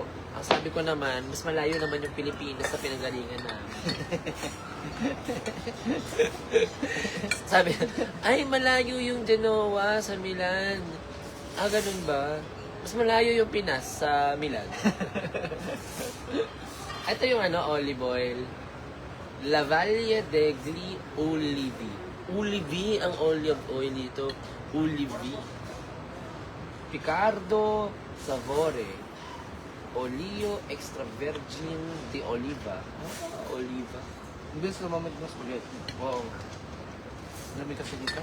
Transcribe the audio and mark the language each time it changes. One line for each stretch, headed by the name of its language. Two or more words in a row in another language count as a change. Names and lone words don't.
Filipino: Ang sabi ko naman, mas malayo naman yung Pilipinas sa pinanggalingan namin. Sabi, ay malayo yung Genoa sa Milan. Ah, ganun ba? Mas malayo yung Pinas sa Milan. Ito yung
English: olive oil.
Filipino: La Valle degli Ulivi. Ulivi ang
English: olive oil
Filipino: dito. Ulivi. Picardo Savore.
Italian: Olio extra virgin de oliva. Oliva.
Filipino: Imbes lumamig ng spaghetti. Oo nga. Malamig kasi dito.